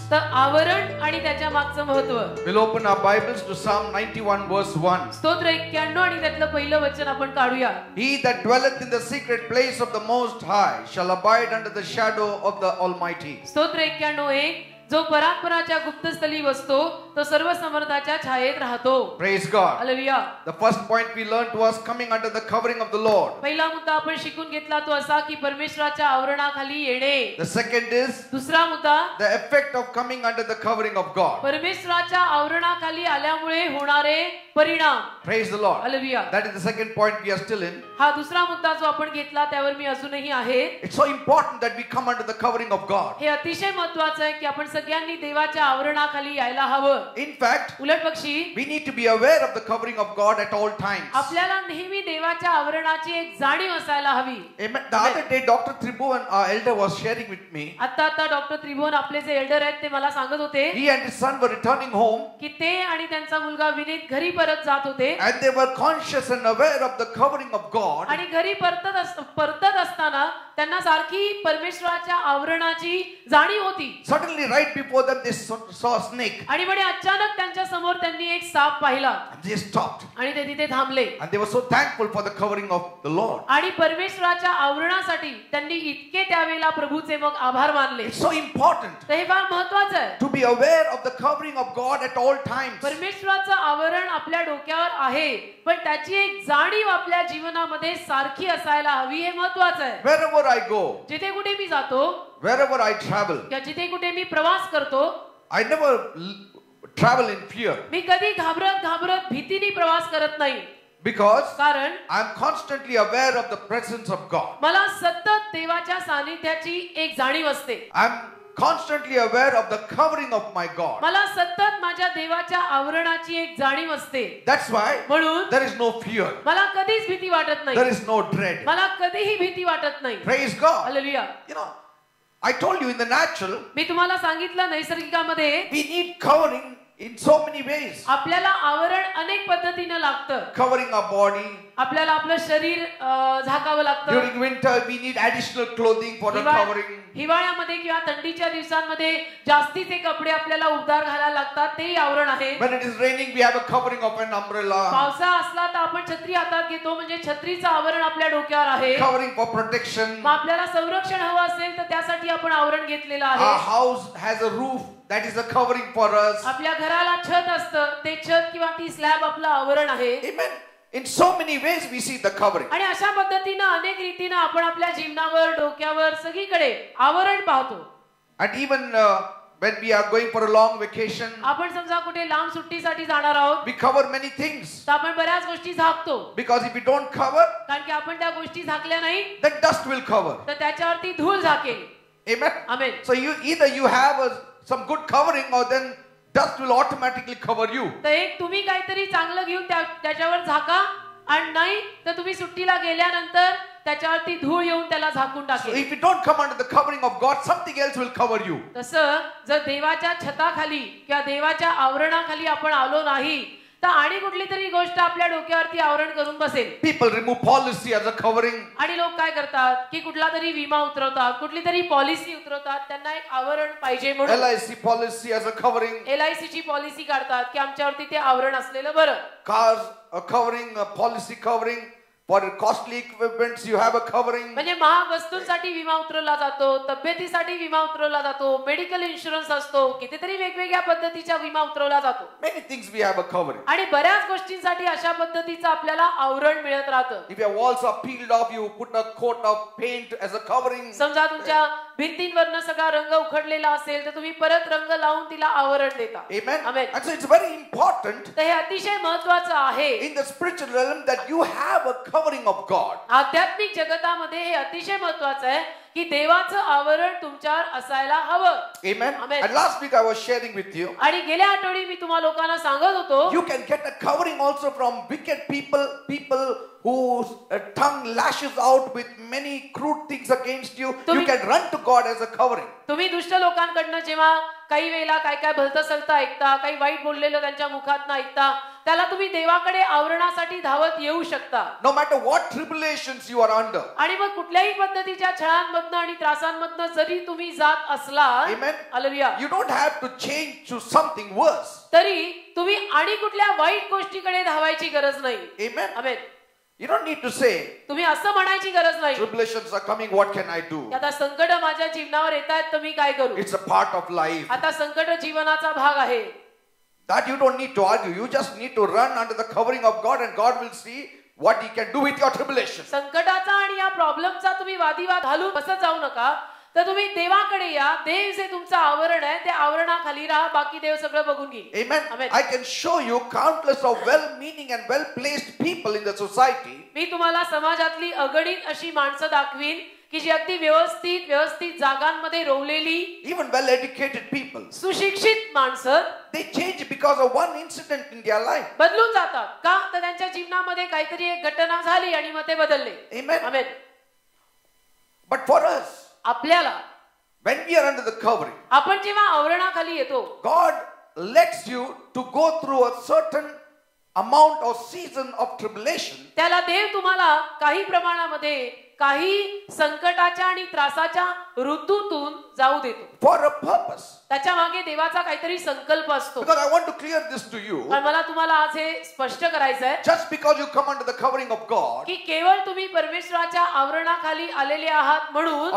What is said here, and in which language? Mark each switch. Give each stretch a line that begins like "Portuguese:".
Marathi: तर आवरण आणि त्याच्या मागचं महत्व.
English: We'll open our Bibles to Psalm 91 verse 1.
Marathi: स्तोत्र 91 आणि त्यातलं पहिलं वचन आपण काढूया.
English: He that dwelleth in the secret place of the Most High shall abide under the shadow of the Almighty.
Marathi: स्तोत्र 91:1 जो परात्पराच्या गुप्तस्थली बसतो तो सर्व समर्थाच्या छायेत राहतो.
English: Praise God.
Marathi: Hallelujah.
English: The first point we learned was coming under the covering of the Lord.
Marathi: पहिला मुद्दा आपण शिकून घेतला तो असा की परमेश्वराच्या आवरणाखाली येणे.
English: The second is
Marathi: दुसरा मुद्दा
English: the effect of coming under the covering of God.
Marathi: परमेश्वराच्या आवरणाखाली आल्यामुळे होणारे परिणाम.
English: Praise the Lord.
Marathi: Hallelujah.
English: That is the second point we are still in.
Marathi: हा दुसरा मुद्दा जो आपण घेतला त्यावर मी अजूनही आहे.
English: It's so important that we come under the covering of God.
Marathi: हे अतिशय महत्त्वाचं आहे की आपण सगळ्यांनी देवाच्या आवरणाखाली यायला हवं.
English: In fact,
Marathi: उलटपक्षी
English: we need to be aware of the covering of God at all times.
Marathi: आपल्याला नेहमी देवाच्या आवरणाची एक जाणीव असायला हवी.
English: Amen. The other day, Dr. Tribhuvan, our elder, was sharing with me.
Marathi: आता डॉक्टर त्रिभुवन आपले जे एल्डर आहेत ते मला सांगत होते
English: He and his son were returning home,
Marathi: की ते आणि त्यांचा मुलगा विनीत घरी परत जात होते
English: and they were conscious and aware of the covering of God.
Marathi: आणि घरी परतत असताना त्यांना सारखी परमेश्वराच्या आवरणाची जाणीव होती.
English: Suddenly, right before them, they saw a snake.
Marathi: आणि म्हणे अचानक त्यांच्या समोर त्यांनी एक साप पाहिला
English: And they stopped.
Marathi: आणि ते तिथे थांबले.
English: And they were so thankful for the covering of the Lord.
Marathi: आणि परमेश्वराच्या आवरणासाठी त्यांनी इतके त्यावेळेला प्रभूचे मग आभार मानले.
English: It's so important
Marathi: तर हे फार महत्त्वाचं आहे.
English: to be aware of the covering of God at all times.
Marathi: परमेश्वराचं आवरण आपल्या डोक्यावर आहे पण त्याची एक जाणीव आपल्या जीवनामध्ये सारखी असायला हवी हे महत्त्वाचं आहे.
English: Wherever I go,
Marathi: जिथे कुठे मी जातो
English: wherever I travel,
Marathi: किंवा जिथे कुठे मी प्रवास करतो
English: I never travel in fear,
Marathi: मी कधी घाबरत भीतीने प्रवास करत नाही.
English: because
Marathi: कारण
English: I'm constantly aware of the presence of God.
Marathi: मला सतत देवाच्या सानिध्याची एक जाणीव असते.
English: I'm constantly aware of the covering of my God.
Marathi: मला सतत माझ्या देवाच्या आवरणाची एक जाणीव असते.
English: That's why
Marathi: म्हणून
English: there is no fear.
Marathi: मला कधीच भीती वाटत
English: There
Marathi: नाही.
English: is no dread.
Marathi: मला कधीही भीती वाटत नाही.
English: Praise God.
Marathi: Hallelujah.
English: You know, I told you in the natural,
Marathi: मी तुम्हाला सांगितलं नैसर्गिकामध्ये
English: we need covering in so many ways.
Marathi: आपल्याला आवरण अनेक पद्धतीने लागतं.
English: Covering our body.
Marathi: आपल्याला आपलं शरीर झाकावं लागतं.
English: During winter, we need additional clothing for the covering.
Marathi: हिवाळ्यामध्ये किंवा थंडीच्या दिवसांमध्ये जास्तीचे कपडे आपल्याला उबदार घालायला लागतात तेही आवरण आहे.
English: When it is raining, we have a covering of an umbrella.
Marathi: पावसाळा असला तर आपण छत्री हातात घेतो म्हणजे छत्रीचं आवरण आपल्या डोक्यावर आहे.
English: Covering for protection.
Marathi: मग आपल्याला संरक्षण हवं असेल तर त्यासाठी आपण आवरण घेतलेलं आहे.
English: Our house has a roof that is a covering for us.
Marathi: आपल्या घराला छत असतं ते छत किंवा ती स्लॅब आपलं आवरण आहे.
English: Amen. In so many ways we see the covering.
Marathi: आणि अशा पद्धतीनं अनेक रीतीनं आपण आपल्या जीवनावर डोक्यावर सगळीकडे आवरण पाहतो.
English: And even when we are going for a long vacation,
Marathi: आपण समजा कुठे लांब सुट्टीसाठी जाणार आहोत
English: we cover many things.
Marathi: तर आपण बऱ्याच गोष्टी झाकतो.
English: Because if we don't cover,
Marathi: कारण की आपण त्या गोष्टी झाकल्या नाही
English: then dust will cover.
Marathi: तर त्याच्यावरती धूळ झाकेल.
English: Amen.
Marathi: Amen.
English: So either you have some good covering or then dust will automatically cover you.
Marathi: तर एक तुम्ही काहीतरी चांगलं घेऊन त्याच्यावर झाका आणि नाही तर तुम्ही सुट्टीला गेल्यानंतर त्याच्यावरती धूळ येऊन त्याला झाकून
English: So
Marathi: टाकेल.
English: if you don't come under the covering of God, something else will cover you.
Marathi: तसं जर देवाच्या छताखाली किंवा देवाच्या आवरणाखाली आपण आलो नाही तर आणि कुठली तरी गोष्ट आपल्या डोक्यावरती आवरण करून बसेल.
English: People remove policy as a covering.
Marathi: आणि लोक काय करतात की कुठला तरी विमा उतरवतात कुठली तरी पॉलिसी उतरवतात त्यांना एक आवरण पाहिजे म्हणून
English: LIC policy as a covering.
Marathi: LIC ची पॉलिसी काढतात की आमच्यावरती ते आवरण असलेलं बरं.
English: Cars a covering, a policy covering. For costly equipments you have a covering.
Marathi: म्हणजे महाग वस्तूंसाठी विमा उतरवला जातो, तब्येतीसाठी विमा उतरवला जातो, मेडिकल इन्शुरन्स असतो, कितीतरी वेगवेगळ्या पद्धतीचा विमा उतरवला जातो.
English: Many things we have a covering.
Marathi: आणि बऱ्याच गोष्टींसाठी अशा पद्धतीचं आपल्याला आवरण मिळत राहतं.
English: If your walls are peeled off, you put a coat of paint as a covering.
Marathi: समजा तुमच्या भिंतींवरनं सगळा रंग उखडलेला असेल तर तुम्ही परत रंग लावून तिला आवरण देता.
English: Amen. Amen. And so it's very important
Marathi: तर हे अतिशय महत्त्वाचं आहे.
English: in the spiritual realm that you have a covering of God.
Marathi: आध्यात्मिक जगतामध्ये हे अतिशय महत्त्वाचं आहे की देवाचं आवरण तुमच्यावर असायला हवं.
English: Amen. Amen. And last week I was sharing with you.
Marathi: आणि गेल्या आठवडी मी तुम्हा लोकांना सांगत होतो
English: You can get a covering also from wicked people whose tongue lashes out with many crude things against you. You can run to God as a covering.
Marathi: तुम्ही दुष्ट लोकांकडनं जेव्हा काही वेळेला काय काय भलतं सलतं ऐकता, काही वाईट बोललेलं त्यांच्या मुखातनं ऐकता, त्याला तुम्ही देवाकडे आवरणासाठी धावत येऊ शकता.
English: No matter what tribulations you are under.
Marathi: आणि मग कुठल्याही पद्धतीच्या छळांमधनं आणि त्रासांमधनं जरी तुम्ही जात असला,
English: Amen.
Marathi: Hallelujah,
English: You don't have to change to something worse.
Marathi: तरी तुम्ही आणि कुठल्या वाईट गोष्टीकडे धावायची गरज नाही.
English: Amen.
Marathi: Amen.
English: You don't need to say,
Marathi: तुम्ही असं म्हणायची गरज नाही
English: tribulations are coming, what can I do?
Marathi: की आता संकट माझ्या जीवनावर येत आहेत तर मी काय करू.
English: It's a part of life.
Marathi: आता संकट जीवनाचा भाग आहे.
English: That you don't need to argue. You just need to run under the covering of God and God will see what He can do with your tribulation.
Marathi: संकटाचा आणि या प्रॉब्लेमचा तुम्ही वादिवाद घालून बसत जाऊ नका. तर तुम्ही देवाकडे या. देव जे तुमचं आवरण आहे त्या आवरणाखाली राहा. बाकी देव सगळं बघून घेईल.
English: Amen. Amen. I can show you countless of well-meaning and well-placed people in the society.
Marathi: मी तुम्हाला समाजातली अगणित अशी माणसं दाखवीन की जी अगदी व्यवस्थित जागांमध्ये रोवलेली,
English: Even well-educated people.
Marathi: सुशिक्षित माणसं
English: They change because of one incident in their life.
Marathi: बदलून जातात. का तर त्यांच्या जीवनामध्ये काहीतरी एक घटना झाली आणि मग ते बदलले.
English: Amen.
Marathi: Amen.
English: But for us,
Marathi: आपल्याला
English: when we are under the covering,
Marathi: आपण जेव्हा आवरणाखाली येतो,
English: God lets you to go through a certain amount or season of tribulation.
Marathi: त्याला देव तुम्हाला काही प्रमाणामध्ये काही संकटाच्या आणि त्रासाच्या ऋतूतून जाऊ देतो.
English: For a purpose.
Marathi: त्याच्या मागे देवाचा काहीतरी संकल्प असतो.
English: Because I want to clear this to you.
Marathi: पण मला तुम्हाला आज हे स्पष्ट करायचं आहे
English: Just because you come under the covering of God,
Marathi: की केवळ तुम्ही परमेश्वराच्या आवरणाखाली आलेले आहात म्हणून,